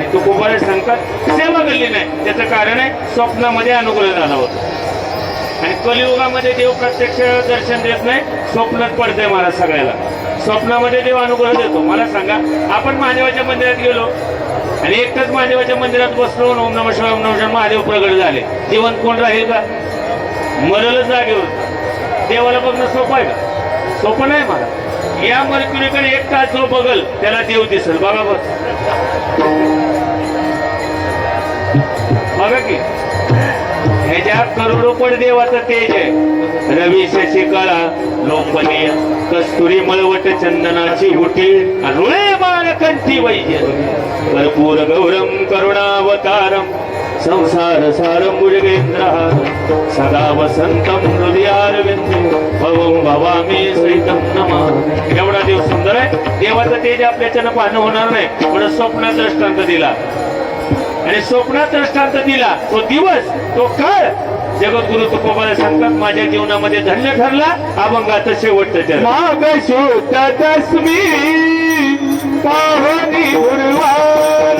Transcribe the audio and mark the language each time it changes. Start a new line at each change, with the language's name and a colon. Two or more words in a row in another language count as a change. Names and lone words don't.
Marathi: तो कुमार सांगतात सेवा घडली नाही, त्याचं कारण आहे स्वप्नामध्ये अनुग्रह झाला होता. आणि कलियुगामध्ये देव प्रत्यक्ष दर्शन देत नाही, स्वप्नात पडतंय महाराज सगळ्याला. स्वप्नामध्ये देव अनुग्रह देतो. मला सांगा, आपण महादेवाच्या मंदिरात गेलो आणि एकटंच महादेवाच्या मंदिरात बसलो,
Sanskrit: ओम नमः शिवाय ओम नमः शिवाय,
Marathi: महादेव प्रगट झाले. जिवंत कोण राहील का? मरलच जागेवर. देवाला बघणं सोपं आहे का? सोपं नाही मला. या मरकुरीकडे एक तास जो बघल त्याला देव दिसल. बघा बघा की ह्याच्या करोडो पड देवाचं तेज आहे. रवी शशी कळा लोंबनीय, कस्तुरी मळवट चंदनाची गुटी, रुळे बाळ कंठी वैद्य,
Sanskrit: कर्पूर गौरम करुणावतारम, संसार सारं मुजगेंद्रहार, सदा वसंतम हृदयारविंदे, भवं भवामी सहितं नमामि.
Marathi: एवढा देव सुंदर आहे. देवाचं तेज आपल्याच्यानं पाहणं होणार नाही, म्हणून स्वप्नात दृष्टांत दिला. आणि स्वप्नात दृष्टांत दिला तो दिवस, तो काळ जगद्गुरु तुकोबाला सांगतात माझ्या जीवनामध्ये धन्य ठरला. अभंगाचं शेवटचं चरण. माघ शुद्ध दशमी पाहुणी गुरुवार,